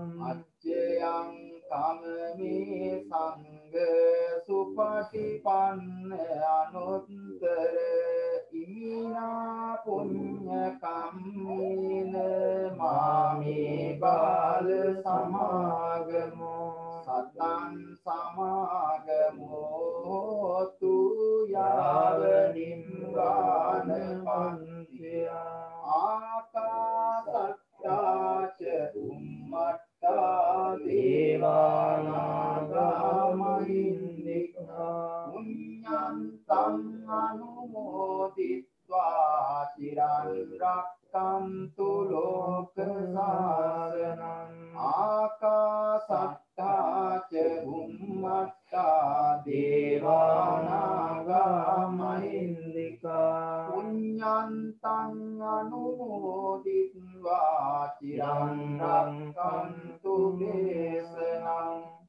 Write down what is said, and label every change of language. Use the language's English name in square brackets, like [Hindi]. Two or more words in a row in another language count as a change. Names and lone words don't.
[Pali] අච්චයං කමමි සංඝ සුපටිපන්න අනුත්තර ඉමිනා පුඤ්ඤ කම්මේන මාමේ බාල සමාගමෝ සතං සමාගමෝ තු යාව නිම්ගාන පන්තියා ආකාසත්තාච උම්මත්තා දේවානාගා මහින්దికා පුඤ්ඤන්තං අනුමෝදිත්වා චිරං රක්ඛන්තු ලෝක සාසනං ආකාසත්තාච උම්මත්තා දේවානාගා මහින්దికා පුඤ්ඤන්තං අනුමෝදිත්වා චිරං රක්ඛන්තු දේශනං